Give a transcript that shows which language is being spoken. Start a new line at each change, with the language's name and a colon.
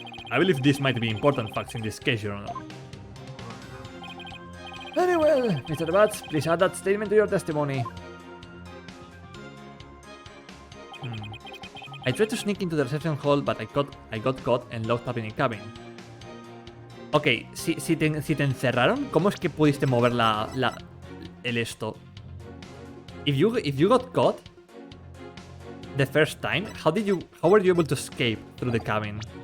English: I believe this might be important facts in this case, Your Honor. Very well, Mr. Bats, please add that statement to your testimony. I tried to sneak into the reception hall, but I got caught and locked up in a cabin.
Spanish: Ok, si te encerraron, ¿cómo es que pudiste mover el esto?
English: If you got caught the first time, how were you able to escape through the cabin?